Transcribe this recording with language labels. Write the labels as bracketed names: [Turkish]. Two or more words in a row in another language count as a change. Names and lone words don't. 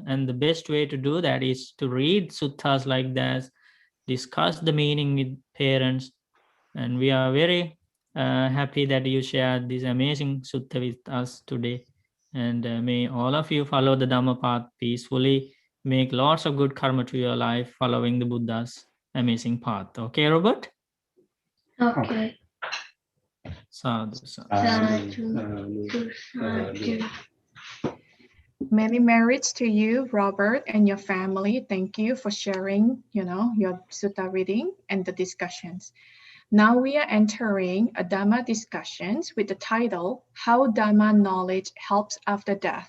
[English] And the best way to do that is to read suttas like that, discuss the meaning with parents. And we are very happy that you shared this amazing sutta with us today. And may all of you follow the Dhamma path peacefully, make lots of good karma to your life following the Buddha's amazing path. Okay, Robert? Okay. [Pali] Sadhu, sadhu. Sadhu. [English] Many merits to you, Robert, and your family. Thank you for sharing, your sutta reading and the discussions. Now we are entering a Dhamma discussions with the title, How Dhamma Knowledge Helps After Death.